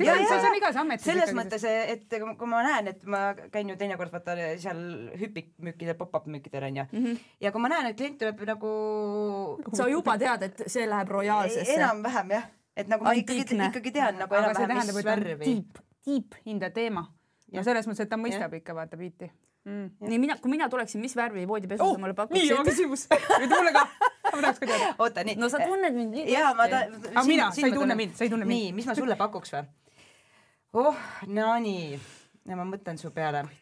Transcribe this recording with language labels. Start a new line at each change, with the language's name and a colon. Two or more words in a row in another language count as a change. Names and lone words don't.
Estonian: see on igas ametis. Selles mõttes, et kui ma näen, et ma käin ju teinekord vaata seal hüpikmüükidel, pop-up müükidel on ja. Ja kui ma näen, et klient tuleb nagu... Sa juba tead, et see läheb royaalsesse. Enam-vähem, jah. et nagu ma ikkagi tean nagu enam-vähem, mis värvi.
English: Deep in the teema.
Estonian: Ja selles mõttes, et ta mõistab ikka vaata biiti. Nii, kui mina tuleksin, mis värvi voodipesu sa mulle pakuksid? Nii, on küsimus. Mulle ka. Ma tahaks ka teada. Oota, nii. No sa tunned mind nii hästi. Aga mina, sa ei tunne mind. Nii, mis ma sulle pakuks või? No nii. Ma mõtlen su peale.